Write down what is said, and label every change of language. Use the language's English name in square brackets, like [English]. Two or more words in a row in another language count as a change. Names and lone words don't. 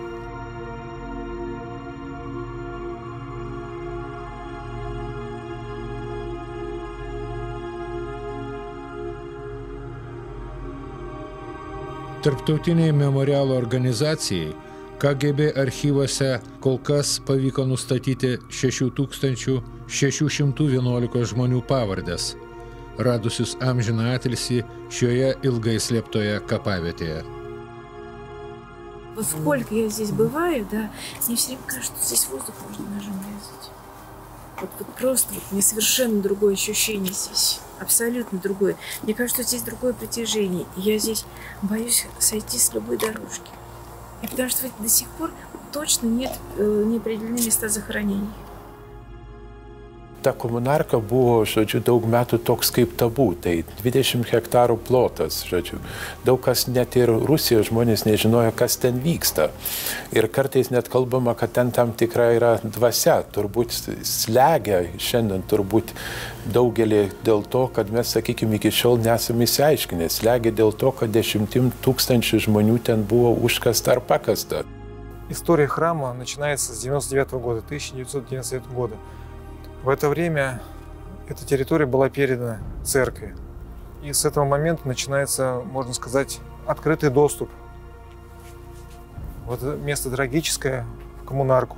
[Lithuanian] Tarptautiniai memorialo organizacijai KGB archyvuose kol kas pavyko nustatyti 6611 žmonių pavardes, radusius amžiną atilsį šioje ilgai slėptoje kapavietėje. [Russian] Вот сколько я здесь бываю, да, мне все время кажется, что здесь воздух можно ножом резать. Вот просто мне совершенно другое ощущение здесь, абсолютно другое. Мне кажется, что здесь другое притяжение, и я здесь боюсь сойти с любой дорожки. И потому что до сих пор точно не определены места захоронений. [Lithuanian] Ta komunarka buvo, žodžiu, daug metų toks kaip tabu, tai 20 hektarų plotas, žodžiu. Daug kas net ir Rusijos žmonės nežinojo, kas ten vyksta. Ir kartais net kalbama, kad ten tam tikra yra dvasia, turbūt slegia šiandien turbūt daugelį dėl to, kad mes, sakykime, iki šiol nesame įsiaiškinę. Slegia dėl to, kad 10 000 žmonių ten buvo užkasta ar pakasta. [Russian] История храма начинается с 1999 года. В это время эта территория была передана церкви. И с этого момента начинается, можно сказать, открытый доступ. Вот это место трагическое, в коммунарку.